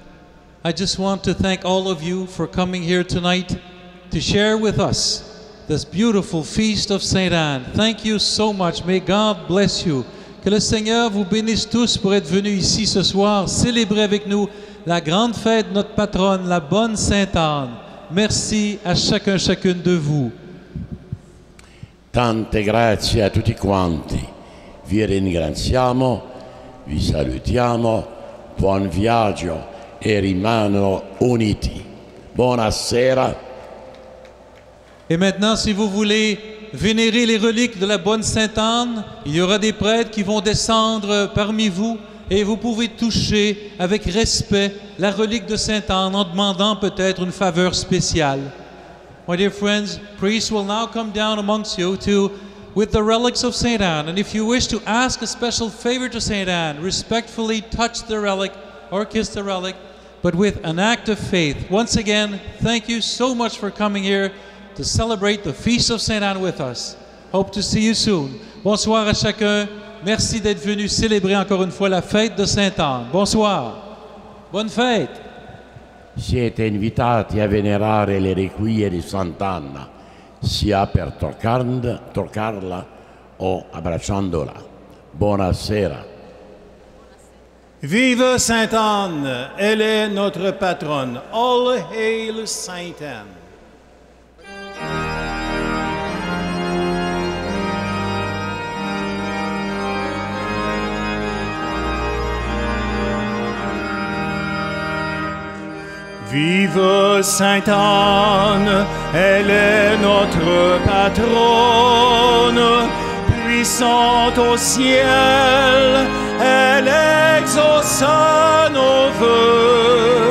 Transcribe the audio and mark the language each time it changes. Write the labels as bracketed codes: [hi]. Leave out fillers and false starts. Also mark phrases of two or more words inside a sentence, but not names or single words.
[en] I just want to thank all of you for coming here tonight to share with us this beautiful feast of Saint Anne. Thank you so much. May God bless you. [fr] Que le Seigneur vous bénisse tous pour être venus ici ce soir, célébrer avec nous la grande fête de notre patronne, la bonne Sainte Anne. Merci à chacune de vous. [it] Tante grazie a tutti quanti. Vi ringraziamo, vi salutiamo, buon viaggio e rimano uniti. Buonasera. [fr] Et maintenant, si vous voulez vénérer les reliques de la bonne Sainte Anne, il y aura des prêtres qui vont descendre parmi vous et vous pouvez toucher avec respect la relique de Sainte Anne en demandant peut-être une faveur spéciale. [en] My dear friends, priests will now come down amongst you with the relics of Saint Anne. And if you wish to ask a special favor to Saint Anne, respectfully touch the relic or kiss the relic, but with an act of faith. Once again, thank you so much for coming here to celebrate the Feast of Saint Anne with us. Hope to see you soon. [fr] Bonsoir à chacun. Merci d'être venu célébrer encore une fois la fête de Sainte Anne. Bonsoir. Bonne fête. [it] Siete invitati a venerare le reliquie di Sant'Anna, sia per toccarla o abbracciandola. Buonasera. [fr] Vive Sainte Anne, elle est notre patronne. [en] All hail Sainte Anne. [fr] Vive Sainte Anne, elle est notre patronne, puissante au ciel, elle exauce nos vœux.